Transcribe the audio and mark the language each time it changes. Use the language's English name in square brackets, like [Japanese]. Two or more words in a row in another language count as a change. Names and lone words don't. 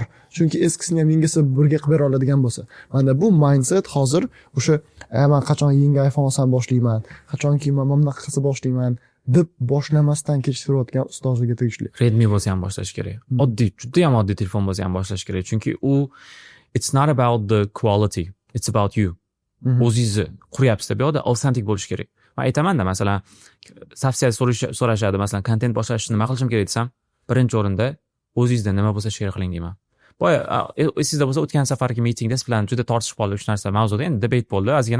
[Uzbek] Chunki eskisini ham yangisi birga qilib bera oladigan bo'lsa. Menda bu mindset hozir o'sha men qachon yangi iPhone olsam boshlayman, qachonki men bunaqa qilsa boshlayman deb boshlamasdan kechirayotgan ustozlarga tegishli. Redmi bo'lsa ham boshlash kerak. Oddiy, juda ham oddiy telefon bo'lsa ham boshlash kerak. Chunki u [English] it's not about the quality, it's about you. [Uzbek] O'zingizni quryapsiz, bu yerda authentic bo'lish kerak. Men aytaman-da, masalan, tavsiya so'rashadi, masalan, kontent boshlashni nima qilishim kerak desam, birinchi o'rinda o'zingizda nima bo'lsa share qiling deyman. Boya esingizda bo'lsa, o'tgan safargi mitingda siz bilan juda tortishib qoldik shu narsa mavzuda, endi debate bo'ldi ozgina.